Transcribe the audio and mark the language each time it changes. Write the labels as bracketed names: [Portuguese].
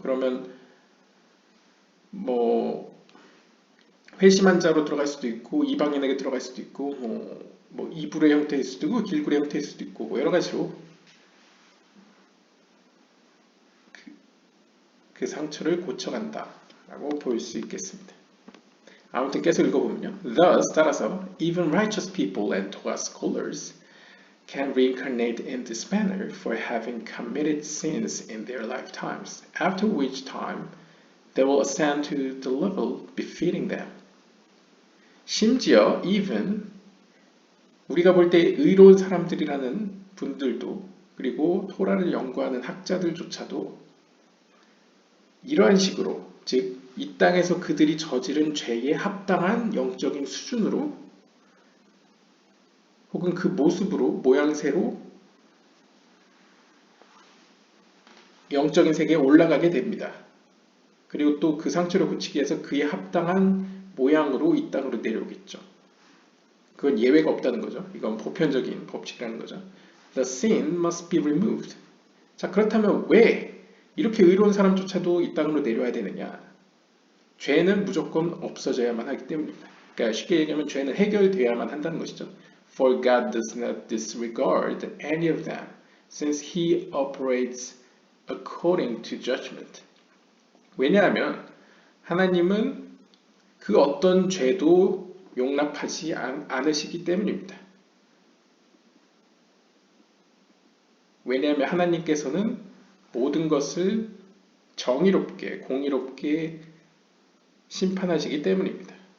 [Korean] 그러면 뭐 회심한 자로 들어갈 수도 있고 이방인에게 들어갈 수도 있고 뭐 이불의 형태일 수도 있고 길굴의 형태일 수도 있고 뭐 여러 가지로 그 상처를 고쳐간다라고 볼 수 있겠습니다. 아무튼 계속 읽어보면요. [English] Thus [Korean] 따라서 [English] even righteous people and Torah scholars can reincarnate in this manner for having committed sins in their lifetimes, after which time they will ascend to the level befitting them. [Korean] 심지어 even 우리가 볼 때 의로운 사람들이라는 분들도 그리고 토라를 연구하는 학자들조차도 이러한 식으로, 즉 이 땅에서 그들이 저지른 죄에 합당한 영적인 수준으로 혹은 그 모습으로 모양새로 영적인 세계에 올라가게 됩니다. 그리고 또 그 상처를 고치기 위해서 그에 합당한 모양으로 이 땅으로 내려오겠죠. 그건 예외가 없다는 거죠. 이건 보편적인 법칙이라는 거죠. [English] The sin must be removed. [Korean] 자, 그렇다면 왜 이렇게 의로운 사람조차도 이 땅으로 내려와야 되느냐? 죄는 무조건 없어져야만 하기 때문입니다. 그러니까 쉽게 얘기하면 죄는 해결돼야만 한다는 것이죠. [English] For God does not disregard any of them, since He operates according to judgment. [Korean] 왜냐하면 하나님은 그 어떤 죄도 용납하지 않으시기 때문입니다. 왜냐하면 하나님께서는 모든 것을 정의롭게, 공의롭게 심판하시기 때문입니다.